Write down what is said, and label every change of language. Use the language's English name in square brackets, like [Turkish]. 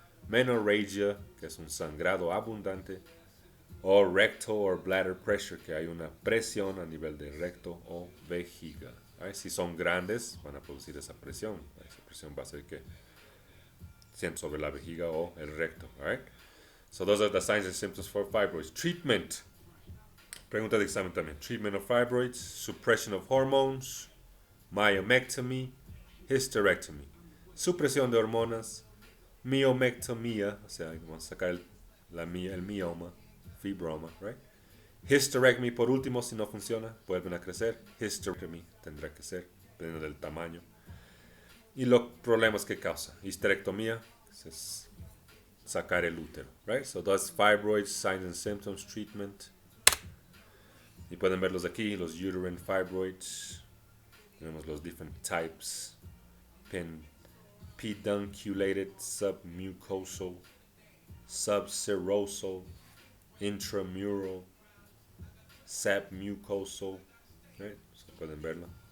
[Spanish] Menorrhagia, que es un sangrado abundante, o [English] rectal or bladder pressure, [Spanish] que hay una presión a nivel de recto o vejiga. Right? Si son grandes, van a producir esa presión. Esa presión va a hacer que sientan sobre la vejiga o el recto. [English] Right? So those are the signs and symptoms for fibroids. Treatment. [Spanish] Pregunta de examen también. [English] Treatment of fibroids, suppression of hormones, myomectomy, hysterectomy. [Spanish] Supresión de hormonas, miomectomía, o sea, vamos a sacar el mioma, fibroma, right? Hysterectomy, por último, si no funciona, vuelven a crecer. Hysterectomy tendrá que ser, dependiendo del tamaño. Y los problemas que causa. Histerectomía es sacar el útero, right? [English] So that's fibroids, signs and symptoms, treatment. [Spanish] Y pueden verlos aquí, los [English] uterine fibroids. [Spanish] Tenemos los [English] different types. [Spanish] Pedunculated, submucosal, subserosal, intramural, submucosal. Right? So pueden verlo.